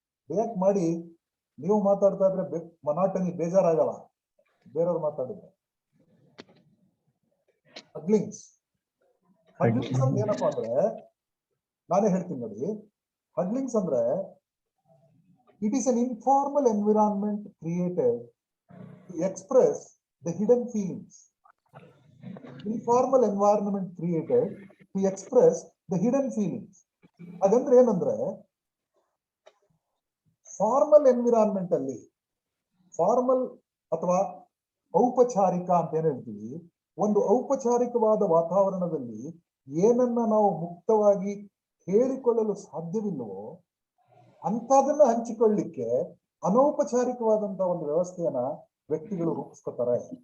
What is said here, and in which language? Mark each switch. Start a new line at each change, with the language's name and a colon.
Kannada: React ಮಾಡಿ. ನೀವು ಮಾತಾಡ್ತಾ ಇದ್ರೆ ಮನಾಟನಿ ಬೇಜಾರಾಗಲ್ಲ, ಬೇರೆಯವ್ರು ಮಾತಾಡಿದ್ರೆ. ಹಡ್ಲಿಂಗ್ಸ್ ಅಂದ್ರೆ ಏನಪ್ಪಾ ಅಂದ್ರೆ, ನಾನೇ ಹೇಳ್ತೀನಿ ನೋಡಿ.
English: Huddlings ಅಂದ್ರೆ it is an informal environment created to express the hidden feelings. Informal environment created to express the hidden feelings.
Kannada: ಅದಂದ್ರೆ ಏನಂದ್ರೆ, ಫಾರ್ಮಲ್ ಎನ್ವಿರಾನ್ಮೆಂಟ್ ಅಲ್ಲಿ, ಫಾರ್ಮಲ್ ಅಥವಾ ಔಪಚಾರಿಕ ಅಂತ ಏನ್ ಹೇಳ್ತೀವಿ, ಒಂದು ಔಪಚಾರಿಕವಾದ ವಾತಾವರಣದಲ್ಲಿ ಏನನ್ನ ನಾವು ಮುಕ್ತವಾಗಿ ಹೇಳಿಕೊಳ್ಳಲು ಸಾಧ್ಯವಿಲ್ಲವೋ ಅಂತದನ್ನ ಹಂಚಿಕೊಳ್ಳಿಕ್ಕೆ ಅನೌಪಚಾರಿಕವಾದಂತಹ ಒಂದು ವ್ಯವಸ್ಥೆಯನ್ನ ವ್ಯಕ್ತಿಗಳು ರೂಪಿಸ್ಕೊತಾರೆ.